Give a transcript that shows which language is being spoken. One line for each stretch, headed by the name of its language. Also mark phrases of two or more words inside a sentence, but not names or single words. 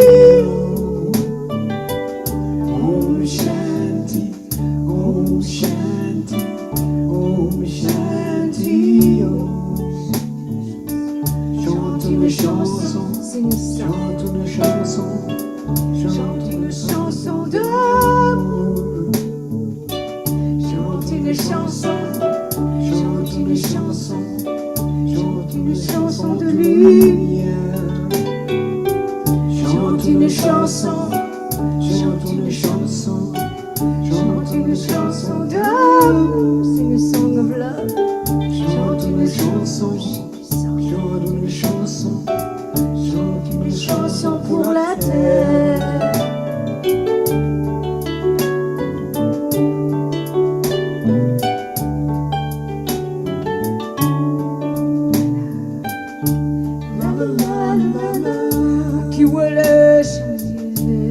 Sanskrit: Om Shanti, Om Shanti, Om Shanti,
French: chante une chanson, chante une chanson, chante une chanson d'amour, chante une chanson. Chante une chanson, chante une chanson de lumière. Chante une chanson, chante une chanson, chante une chanson d'amour.
English: Sing a song of love.
French: Chante une chanson, chante une chanson, chante une chanson pour la terre. Qui huele changer.